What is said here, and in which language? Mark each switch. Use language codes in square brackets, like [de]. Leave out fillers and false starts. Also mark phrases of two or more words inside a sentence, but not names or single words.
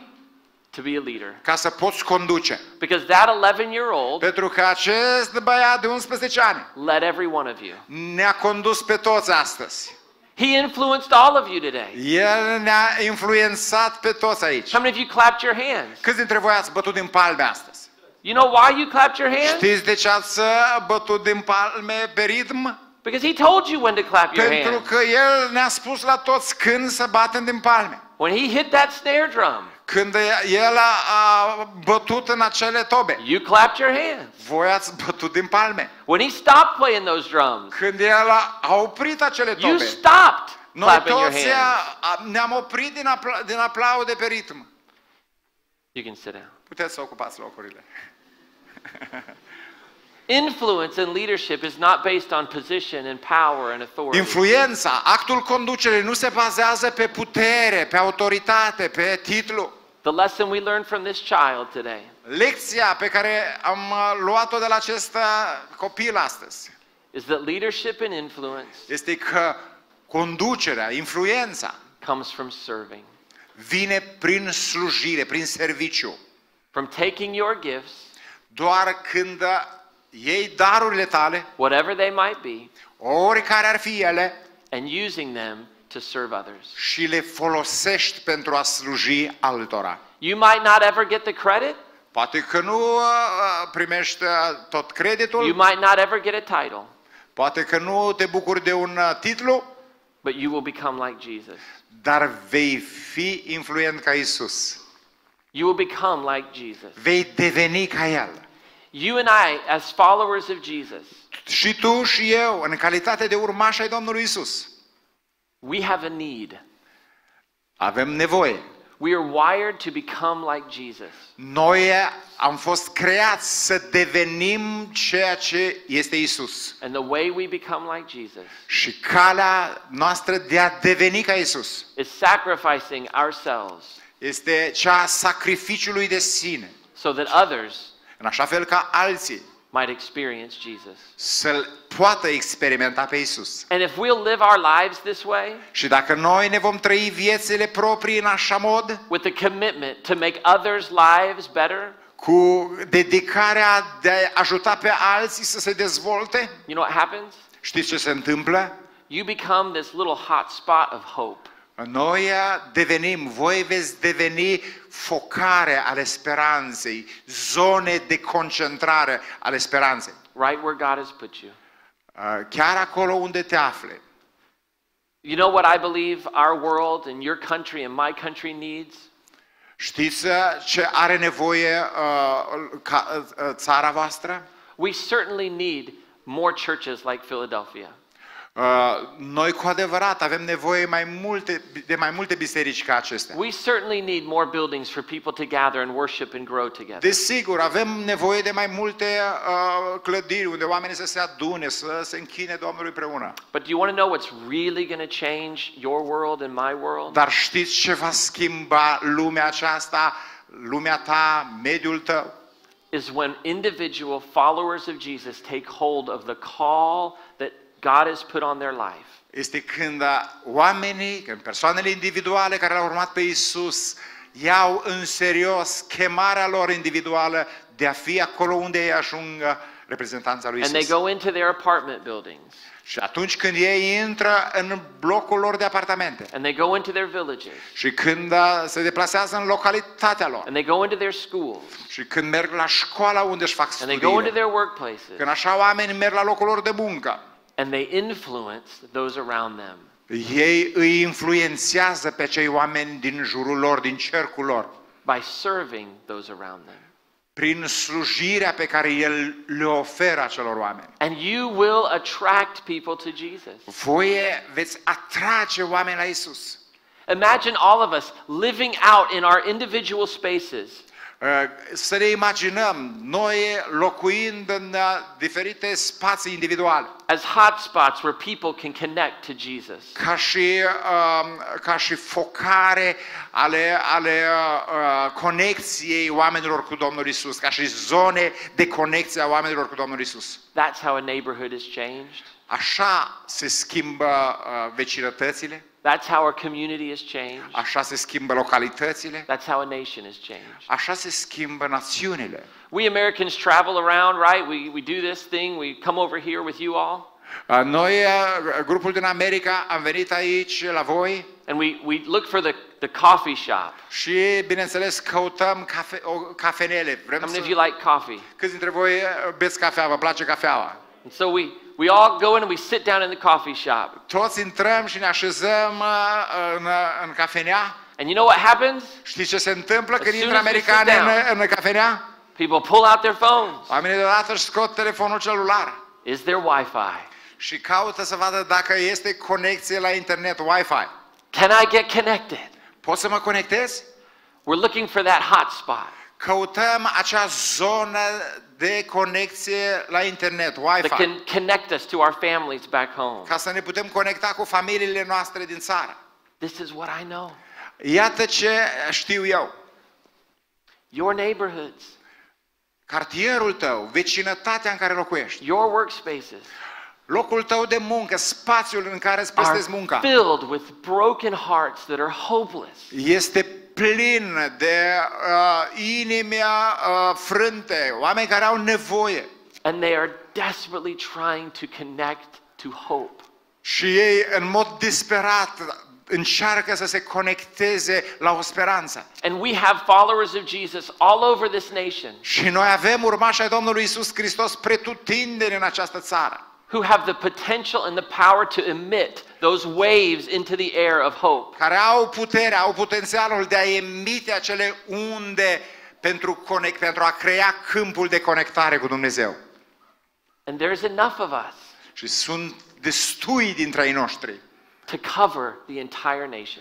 [en] to be a leader. [ro] ca să poți conduce. [en] Because that 11-year-old [ro] Pentru că acest băiat de 11 ani [en] led every one of you. [ro] ne-a condus pe toți astăzi. [en] He influenced all of you today. [ro] El ne-a influențat pe toți aici. [en] How many of you clapped your hands? [ro] Câți dintre voi ați bătut din palme astăzi? [en] You know why you clapped your hands? [ro] Știți de ce ați bătut din palme pe ritm? [en] Because he told you when to clap your [ro] Pentru [en] hands. [ro] că El ne-a spus la toți când să batem din palme. [en] When he hit that snare drum, [ro] Când El a bătut în acele tobe, [en] you clapped your hands. [ro] voi ați bătut din palme. [en] When he stopped playing those drums, [ro] Când El a oprit acele [en] you [ro] tobe, [en] stopped [ro] noi [en] clapping your [ro] toți [en] hands. [ro] ne-am oprit din aplaude pe ritm. [en] You can sit down. [ro] Puteți să ocupați locurile. [en] Influence and leadership is not based on position and power and authority. [ro] Influența, actul conducerii nu se bazează pe putere, pe autoritate, pe titlu. [en] The lesson we learned from this child today [ro] Lecția pe care am luat-o de la acest copil astăzi [en] is that leadership and influence [ro] este că conducerea, influența [en] comes from serving. [ro] vine prin slujire, prin serviciu. [en] From taking your gifts, [ro] Doar când iei darurile tale, [en] whatever they might be, [ro] oricare ar fi ele, [en] and using them to serve others. [ro] și le folosești pentru a sluji altora. [en] You might not ever get the credit. [ro] Poate că nu primești tot creditul, [en] You might not ever get a title, [ro] poate că nu te bucuri de un titlu, [en] but you will become like Jesus. [ro] dar vei fi influent ca Isus. [en] You will become like Jesus. [ro] Vei deveni ca El. [en] You and I, as followers of Jesus, [ro] Și tu și eu, în calitate de urmași ai Domnului Isus, [en] we have a need. [ro] avem nevoie. [en] We are wired to become like Jesus. [ro] Noi am fost creați să devenim ceea ce este Isus. [en] And the way we become like Jesus [ro] Și calea noastră de a deveni ca Isus [en] is sacrificing ourselves [ro] este cea a sacrificiului de sine, [en] so that others [ro] în așa fel ca alții [en] might experience Jesus. [ro] să-L poată experimenta pe Isus. [en] And if we'll live our lives this way, [ro] Și dacă noi ne vom trăi viețile proprii în așa mod, [en] with the commitment to make others' lives better, [ro] cu dedicarea de a ajuta pe alții să se dezvolte, [en] you know what happens? [ro] știți ce se întâmplă? [en] You become this little hot spot of hope. [ro] Noi devenim, voi veți deveni focare ale speranței, zone de concentrare ale speranței. [en] Right where God has put you. [ro] Chiar acolo unde te afli. [en] You know what I believe our world and your country and my country needs? [ro] Știți ce are nevoie țara voastră? [en] We certainly need more churches like Philadelphia. [ro] Noi cu adevărat avem nevoie de mai multe biserici ca acestea. [en] We certainly need more buildings for people to gather and worship and grow together. [ro] Desigur, avem nevoie de mai multe clădiri unde oamenii să se adune, să se închine Domnului împreună. [en] But do you want to know what's really going to change your world and my world? [ro] Dar știți ce va schimba lumea aceasta, lumea ta, mediul tău? [en] Is when individual followers of Jesus take hold of the call that God has put on their life. [ro] Este când oamenii, când persoanele individuale care l-au urmat pe Isus iau în serios chemarea lor individuală de a fi acolo unde ei ajung reprezentanța lui [en] And they [ro] Isus. [en] go into their apartment buildings. [ro] Și atunci când ei intră în blocul lor de apartamente [en] And they go into their villages. [ro] și când se deplasează în localitatea lor [en] And they go into their schools. [ro] și când merg la școala unde își fac [en] And they go into [ro] studiile, [en] their workplaces. [ro] când așa oamenii merg la locul lor de muncă, [en] And they influence those around them. [ro] ei îi influențează pe cei oameni din jurul lor, din cercul lor, [en] By serving those around them. [ro] prin slujirea pe care El le oferă acelor oameni. [en] And you will attract people to Jesus. [ro] Voi veți atrage oameni la Isus. [en] Imagine all of us living out in our individual spaces. [ro] Să ne imaginăm noi locuind în diferite spații individuale, [en] As hotspots where people can connect to Jesus. [ro] ca și focare ale conexției oamenilor cu Domnul Isus, ca și zone de conexie a oamenilor cu Domnul Isus. [en] That's how a neighborhood is changed. [ro] Așa se schimbă vecinătățile, [en] That's how our community is changed. [ro] așa se schimbă localitățile, [en] That's how a nation is changed. [ro] așa se schimbă națiunile. [en] We Americans travel around, right? We do this thing. We come over here with you all. [ro] Noi, grupul din America, am venit aici la voi [en] And we look for the coffee shop. [ro] și, bineînțeles, căutăm cafenele. Vrem [en] How many [ro] să... [en] of you like coffee? [ro] Câți dintre voi beți cafea, vă place cafeaua? [en] And so we all go in and we sit down in the coffee shop. [ro] Toți intrăm și ne așezăm în cafenea. [en] And you know what happens? [ro] Știți ce se întâmplă când [en] As [ro] intră [en] soon as we sit [ro] americanii în cafenea? [en] People pull out their phones. [ro] Oamenii deodată își scot telefonul celular [en] Is there Wi-Fi? [ro] și caută să vadă dacă este conexie la internet, Wi-Fi. [en] Can I get connected? [ro] Pot să mă conectez? [en] We're looking for that hotspot. [ro] Căutăm acea zonă de conexie la internet, [en] That [ro] Wi-Fi, [en] can connect us to our families back home. [ro] ca să ne putem conecta cu familiile noastre din țară. [en] This is what I know. [ro] Iată ce știu eu. [en] Your neighborhoods, [ro] Cartierul tău, vecinătatea în care locuiești, [en] your workspaces [ro] locul tău de muncă, spațiul în care îți [en] are [ro] prestezi munca, [en] filled with broken hearts that are hopeless. [ro] este plin de inimi frânte, oameni care au nevoie [en] And they are desperately trying to connect to hope. [ro] și ei în mod disperat încearcă să se conecteze la o speranță. [en] And we have followers of Jesus all over this nation. [ro] Și noi avem urmași ai Domnului Isus Hristos pretutindeni în această țară. [en] who have the potential and the power to emit those waves into the air of hope. [ro] care au puterea, au potențialul de a emite acele unde pentru a crea câmpul de conectare cu Dumnezeu. [en] And there's enough of us [ro] Și sunt destui dintre ai noștri [en] to cover the entire nation.